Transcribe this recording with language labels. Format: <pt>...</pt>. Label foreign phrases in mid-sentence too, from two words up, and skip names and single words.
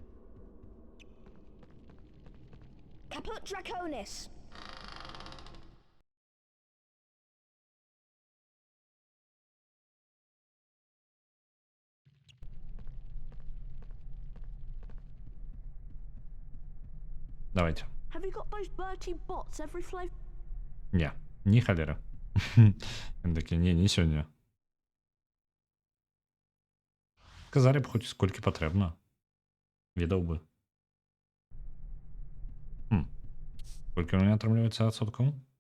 <la>Caput Draconis.</la> <ru>Давайте.</ru> <en>Have you got those Bertie bots every flavor?</en> <uk>Не, ні халера. Він такі, не сёння.</uk> <be>Сказали б хоць сколькі патрэбна. Ведаў бы. Колькі у мяне атрымліваецца адсоткаў?</be>